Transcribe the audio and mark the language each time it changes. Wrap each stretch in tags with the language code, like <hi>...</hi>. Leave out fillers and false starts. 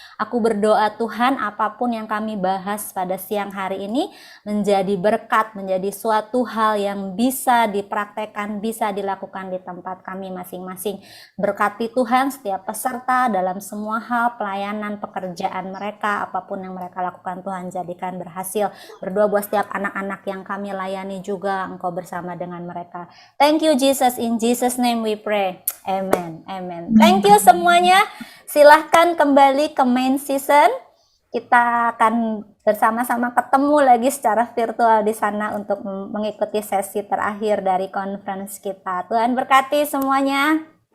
<id>Aku berdoa Tuhan, apapun yang kami bahas pada siang hari ini menjadi berkat, menjadi suatu hal yang bisa dipraktekkan, bisa dilakukan di tempat kami masing-masing. Berkati Tuhan setiap peserta dalam semua hal, pelayanan, pekerjaan mereka, apapun yang mereka lakukan Tuhan jadikan berhasil. Berdoa buat setiap anak-anak yang kami layani juga, Engkau bersama dengan mereka.</id> <en>Thank you Jesus, in Jesus name we pray. Amen. Amen. Thank you</en> <id>semuanya. Silahkan kembali ke</id> <en>main season.</en> <id>Kita akan bersama-sama ketemu lagi secara virtual di sana untuk mengikuti sesi terakhir dari conference kita. Tuhan berkati semuanya.</id>